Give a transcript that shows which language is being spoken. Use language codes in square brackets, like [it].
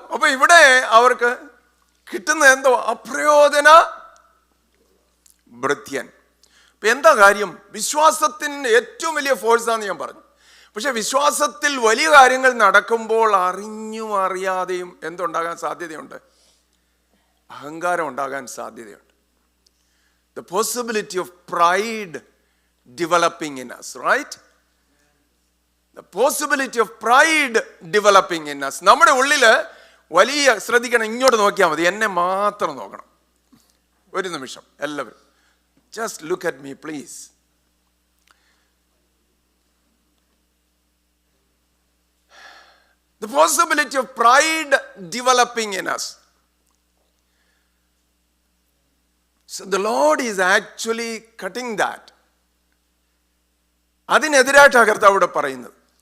[ml] അപ്പൊ ഇവിടെ അവർക്ക് കിട്ടുന്നത് എന്തോ? അപ്രയോജന ഭൃത്യൻ. അപ്പൊ എന്താ കാര്യം? വിശ്വാസത്തിന് ഏറ്റവും വലിയ ഫോഴ്സാന്ന് ഞാൻ പറഞ്ഞു. പക്ഷെ വിശ്വാസത്തിൽ വലിയ കാര്യങ്ങൾ നടക്കുമ്പോൾ അറിഞ്ഞും അറിയാതെയും എന്തുണ്ടാകാൻ സാധ്യതയുണ്ട്? അഹങ്കാരം ഉണ്ടാകാൻ സാധ്യതയുണ്ട്. [en] The possibility of pride developing in us, right? The possibility of pride developing in us. [ml] നമ്മുടെ ഉള്ളിൽ വലിയ, ശ്രദ്ധിക്കണം, ഇങ്ങോട്ട് നോക്കിയാൽ മതി, എന്നെ മാത്രം നോക്കണം ഒരു നിമിഷം എല്ലാവരും. [en] Just look at me please. The possibility of pride developing in us. So the Lord is actually cutting that. [ml] അതിനെതിരായിട്ടാണ് കർത്താവ് ഇവിടെ പറയുന്നത്.